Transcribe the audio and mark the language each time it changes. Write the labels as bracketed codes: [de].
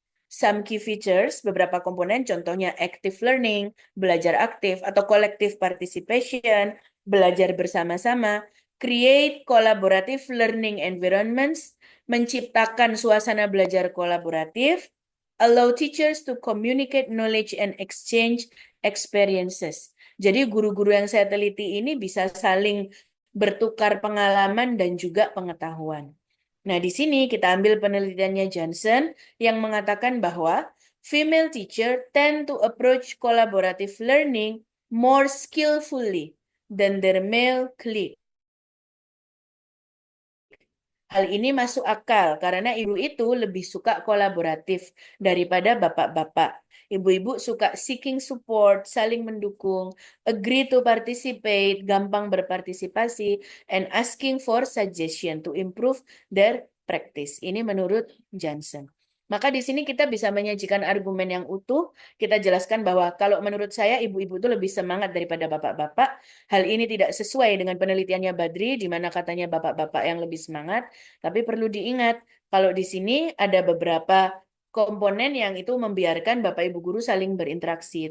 [en] Some key features, [id] beberapa komponen, contohnya [en] active learning, [id] belajar aktif atau [en] collective participation, [id] belajar bersama-sama, [en] create collaborative learning environments, [id] menciptakan suasana belajar kolaboratif, [en] allow teachers to communicate knowledge and exchange experiences. [id] Jadi guru-guru yang saya teliti ini bisa saling bertukar pengalaman dan juga pengetahuan. Nah, di sini kita ambil penelitiannya Johnson yang mengatakan bahwa [en] female teacher tend to approach collaborative learning more skillfully than their male colleague. [id] Hal ini masuk akal karena ibu itu lebih suka kolaboratif daripada bapak-bapak. Ibu-ibu suka [en] seeking support, [id] saling mendukung, [en] agree to participate, [id] gampang berpartisipasi, [en] and asking for suggestion to improve their practice. [id] Ini menurut Johnson. Maka di sini kita bisa menyajikan argumen yang utuh. Kita jelaskan bahwa kalau menurut saya ibu-ibu itu lebih semangat daripada bapak-bapak. Hal ini tidak sesuai dengan penelitiannya Badri, di mana katanya bapak-bapak yang lebih semangat. Tapi perlu diingat, kalau di sini ada beberapa komponen yang itu membiarkan Bapak Ibu guru saling berinteraksi.